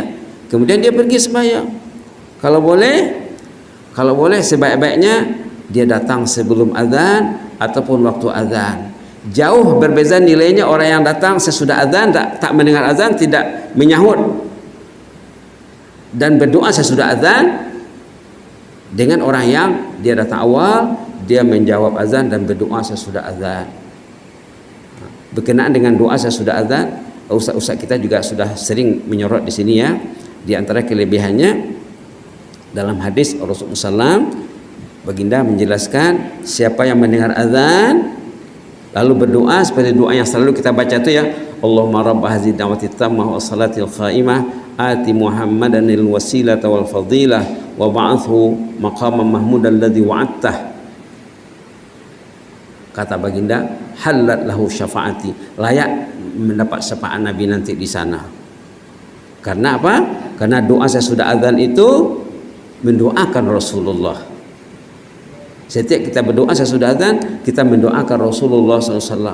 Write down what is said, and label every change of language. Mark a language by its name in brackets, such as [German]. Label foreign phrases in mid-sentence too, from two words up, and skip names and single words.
[Malay] Kemudian dia pergi sembahyang. Kalau boleh sebaik-baiknya dia datang sebelum azan ataupun waktu azan. Jauh berbeza nilainya orang yang datang sesudah azan, tak mendengar azan, tidak menyahut dan berdoa sesudah azan, dengan orang yang dia datang awal, dia menjawab azan dan berdoa sesudah azan. Berkenaan dengan doa sesudah azan, ustaz-ustaz kita juga sudah sering menyorot di sini ya. Di antara kelebihannya, dalam hadis Rasulullah SAW, baginda menjelaskan siapa yang mendengar azan lalu berdoa seperti doa yang selalu kita baca itu ya, [Arabic] اللهم رب هذه الدعوة التامة والصلاة القائمة آت محمدا الوسيلة والفضيلة وابعثه مقاما محمودا الذي وعدته. [Malay] Kata baginda, [Arabic] حلت له شفاعتي, [Malay] layak mendapat syafaat Nabi nanti di sana. Karena apa? Karena doa sesudah azan itu mendoakan Rasulullah. Setiap kita berdoa sesudah azan, kita mendoakan Rasulullah SAW.